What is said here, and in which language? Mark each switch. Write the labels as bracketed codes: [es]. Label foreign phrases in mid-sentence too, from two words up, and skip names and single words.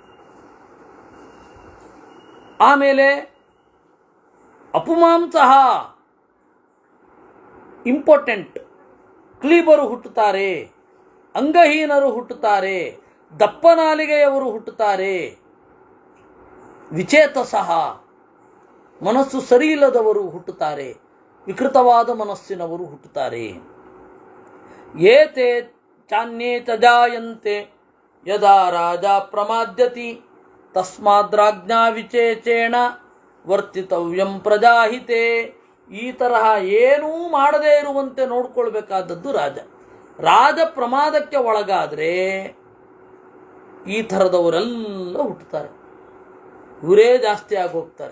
[kn] ಆಮೇಲೆ ಅಪುಮಾಂಸಃ ಇಂಪಾರ್ಟೆಂಟ್ ಕ್ಲೀಬರು ಹುಟ್ಟುತ್ತಾರೆ, ಅಂಗಹೀನರು ಹುಟ್ಟುತ್ತಾರೆ, ದಪ್ಪನಾಲಿಗೆಯವರು ಹುಟ್ಟುತ್ತಾರೆ, ವಿಚೇತಸಃ ಮನಸ್ಸು ಸರಿಯಿಲ್ಲದವರು ಹುಟ್ಟುತ್ತಾರೆ, ವಿಕೃತವಾದ ಮನಸ್ಸಿನವರು ಹುಟ್ಟುತ್ತಾರೆ. [sa] ಏತೆ ಚಾನ್ಯೇ ಚ ಜಾಯಂತೆ ಯದಾ ರಾಜ ಪ್ರಮಾದ್ಯತಿ ತಸ್ಮಾದ್ರಾಜ್ಞಾ ವಿಚೇಚೇಣ ವರ್ತಿತವ್ಯಂ ಪ್ರಜಾಹಿತೆ. [kn] ಈ ತರಹ ಏನೂ ಮಾಡದೇ ಇರುವಂತೆ ನೋಡ್ಕೊಳ್ಬೇಕಾದದ್ದು ರಾಜ ಪ್ರಮಾದಕ್ಕೆ ಒಳಗಾದರೆ ಈ ಥರದವರೆಲ್ಲ ಹುಟ್ಟುತ್ತಾರೆ, ಇವರೇ ಜಾಸ್ತಿ ಆಗಿ ಹೋಗ್ತಾರೆ.